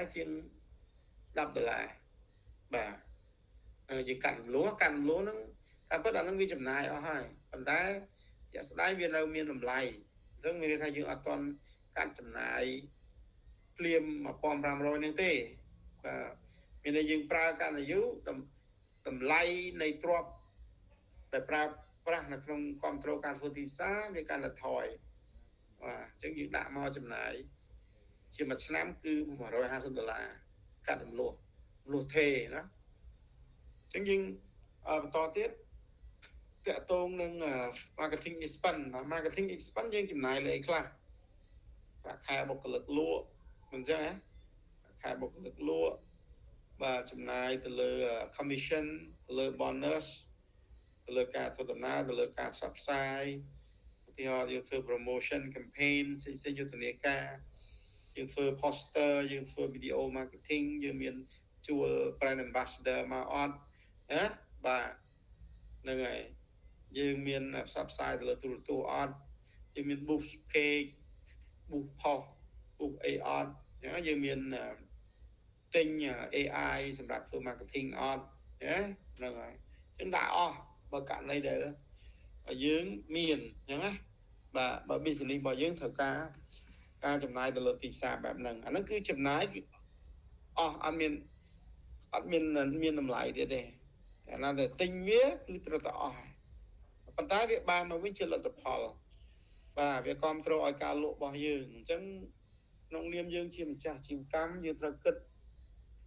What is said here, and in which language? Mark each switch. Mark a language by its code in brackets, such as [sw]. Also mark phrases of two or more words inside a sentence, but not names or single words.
[km] ជាង$10បាទយើងកាន់រំលោះហ្នឹងតែពិតអាហ្នឹងវាចំណាយអស់ហើយប៉ុន្តែជាក់ស្ដែងវានៅមានតម្លៃអញ្ចឹងមានន័យថាយើងអត់ទាន់កាត់ចំណាយភ្លាម$1,500ហ្នឹងទេបាទមានន័យយើងប្រើកាន់តែយូរតម្លៃនៃទ្រព្យដែលប្រើប្រាស់នៅក្នុងគ្រប់គ្រងការធ្វើទីផ្សារវាកាន់តែថយបាទអញ្ចឹងយើងដាក់មកចំណាយជាមួយឆ្នាំគឺ $150កាត់រំលោះទេណាអញ្ចឹងយើងបន្តទៀតតកតងនឹង [en] marketing expense marketing expense [km] យើងចំណាយលើអីខ្លះប្រាក់ខែបុគ្គលិកលក់មិនអញ្ចឹងហ៎ខែបុគ្គលិកលក់បាទចំណាយទៅលើ commission ទៅលើ bonus ទៅ លើការធ្វើដំណើរទៅលើការផ្សព្វផ្សាយឧទាហរណ៍យើងធ្វើ [en] promotion campaign [km] ផ្សេងៗយុទ្ធនាការយើងធ្វើ poster យើងធ្វើ [en] video marketing [km] យើងមានជួល [en] brand ambassador [km] មកអត់ណាបាទហ្នឹងហើយយើងមានផ្សព្វផ្សាយទៅលើទូរទស្សន៍អត់យើងមាន [en] booth page booth post booth [km] អីអ ត់អញ្ចឹងយើងមានទិញ AI សម្រាប់ធ្វើ marketing អត់ណាហ្នឹងហើយអញ្ចឹងដាក់អស់បើ ករណីដែលយើងមានអញ្ចឹងណាបាទបើ business របស់យើងត្រូវការចំណាយទៅលើទីផ្សារបែបហ្នឹងអាហ្នឹងគឺចំណាយអស់អត់មានតម្លៃទៀតទេតែណាតែទិញវាគឺត្រូវតែអស់ប៉ុន្តែវាបានមកវិញជាលទ្ធផលបាទវាគ្រប់គ្រងឲ្យការលក់របស់យើងអញ្ចឹងក្នុងនាមយើងជាម្ចាស់អាជីវកម្មយើងត្រូវគិត